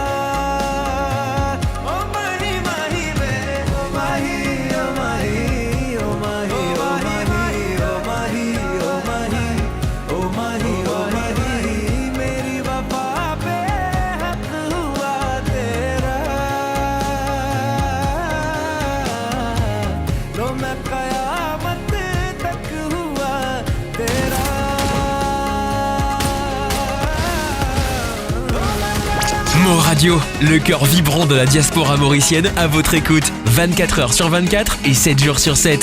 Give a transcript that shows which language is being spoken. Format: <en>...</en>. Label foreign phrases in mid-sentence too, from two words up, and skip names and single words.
<hi>ओ माही माही रे ओ माही ओ माही ओ माही ओ माही ओ माही ओ माही ओ माही ओ माही मेरी वफा पे हक हुआ तेरा लो मैं कयामत तक हुआ तेरा</hi> <fr>Mo Radio, le cœur vibrant de la diaspora mauricienne à votre écoute. 24 heures sur 24 et 7 jours sur 7.</fr>